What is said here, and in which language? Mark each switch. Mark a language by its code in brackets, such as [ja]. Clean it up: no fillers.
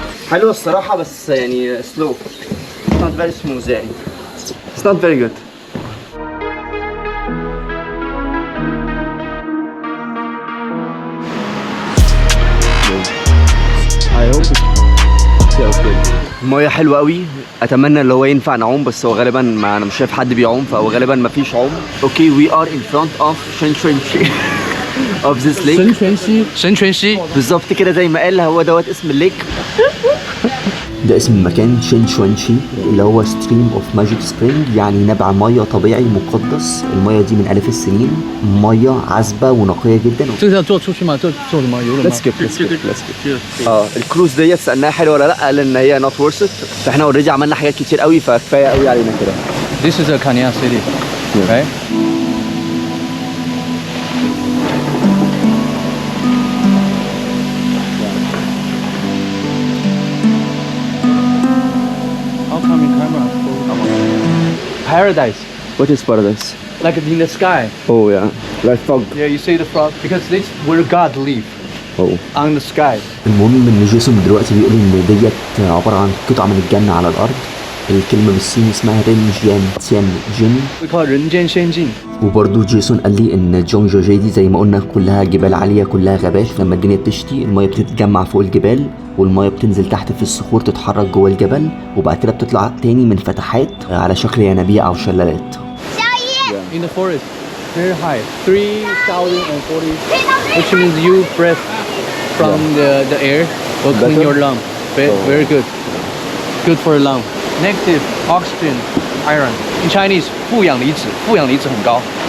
[ar] حلوة الصراحة بس يعني [en] slow. It's not very smooth [ar] يعني. [en] It's not very good. I hope it feels good. [ar] المية حلوة قوي، اتمنى اللي هو ينفع نعوم بس هو غالبا ما انا مش شايف حد بيعوم فهو غالبا ما فيش عوم. [en] Okay we are in front of شنشونشي of this lake. [ar] شنشونشي بالظبط كده زي ما قال هو دوت اسم الليك. ده اسم المكان شينشوانشي اللي هو ستريم اوف ماجيك سبرينج، يعني نبع ميه طبيعي مقدس. الميه دي من آلاف السنين، ميه عذبه ونقيه جدا. [zh] 这个要坐出去吗？坐什么游轮吗 [en] Let's skip. [ar] الكروز ديت سألناها حلوة ولا لا، قال ان هي [en] not worth it. [ar] فاحنا اوريدي عملنا حاجات كتير قوي فكفايه قوي علينا كده. [en] This is a Kanya city, right? How come in camera? Paradise, What is paradise? like in the sky. Oh yeah, like fog. Yeah, you see the frog because this where God live Oh. on the sky. [ar] المهم ان جيسون دلوقتي بيقول ان ديت عباره عن قطعه من الجنه على الارض. الكلمه بالصيني اسمها رين جيان تيان جين. [en] We call it [zh] 人间仙境. [ar] وبرضه جيسون قال لي ان جونججي دي زي ما قلنا كلها جبال عاليه، كلها غابات. لما الدنيا بتشتي الميه بتتجمع فوق الجبال والميه بتنزل تحت في الصخور تتحرك جوه الجبل وبعد كده بتطلع تاني من فتحات على شكل ينابيع او شلالات. [en] In the forest, very high, 3,040, which means you breath from the air will clean your lung. Very good. Good for your lung. Negative oxygen, iron. In Chinese, [zh] 负氧离子很高.